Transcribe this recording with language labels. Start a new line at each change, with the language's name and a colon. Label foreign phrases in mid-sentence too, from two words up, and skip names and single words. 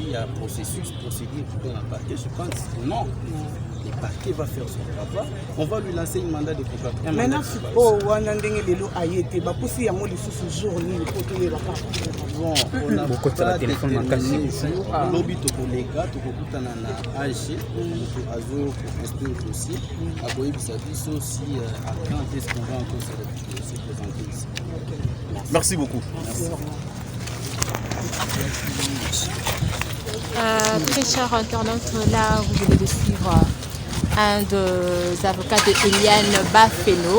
French: Il y a un procédure pour la parquet. Je pense que non. Le parquet va faire son travail. On va lui lancer un mandat de coopération. Maintenant, bon, on a des gens qui ont été jour bon, on a beaucoup de téléphone lobby
Lingala: to kolega to kokuta na AG to azo
French: pour instruire le dossier à
Lingala: koyi bisabiso si
French: à quand est-ce qu'on va encore se présenter ici. Merci beaucoup. Très chers internautes, là vous venez de suivre un des avocats de Eliane Bafeno.